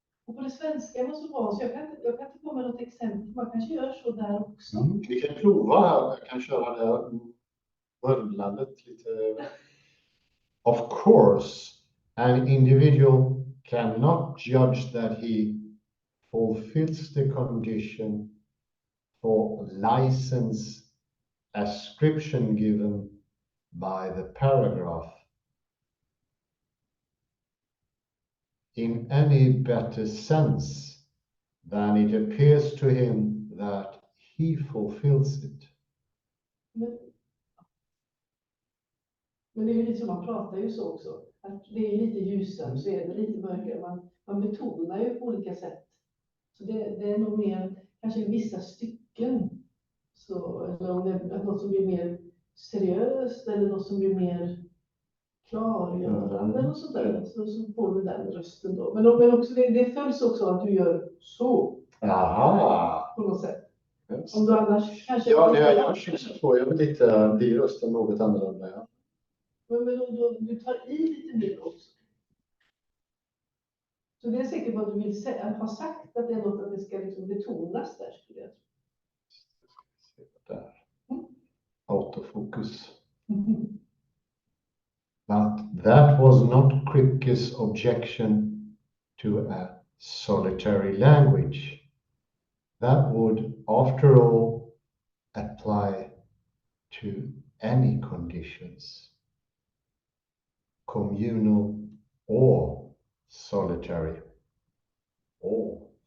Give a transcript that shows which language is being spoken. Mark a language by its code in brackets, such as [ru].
[sv] Och på det svenska var så bra, så jag kan inte komma med något exempel. Man kanske gör så där också. Vi kan prova här. Jag kan köra det mumlandet lite. [en] Of course, an individual cannot judge that he fulfills the condition for license ascription given by the paragraph in any better sense than it appears to him that he fulfills it. [sv] Men det är ju lite som man pratar ju så också. Att det är lite ljusare så är det lite mörkare. Man betonar ju på olika sätt. Så det är nog mer, kanske i vissa stycken. Så, eller om det är något som blir mer seriöst eller något som blir mer klargörande eller sånt där. Så får du den rösten då. Men också det följs också att du gör så. Aha! På något sätt. Just. Om du annars kanske... Ja, jag tror jag lite blir rösten något annorlunda. Ja. Men du tar i lite mer också. Så det är säkert vad du vill säga, ha sagt att det är något att det ska liksom betonas där, skulle jag tro. Där. Autofocus. [en] But that was not Kripke's objection to a solitary language. That would, after all, apply to any conditions, communal or solitary. Or.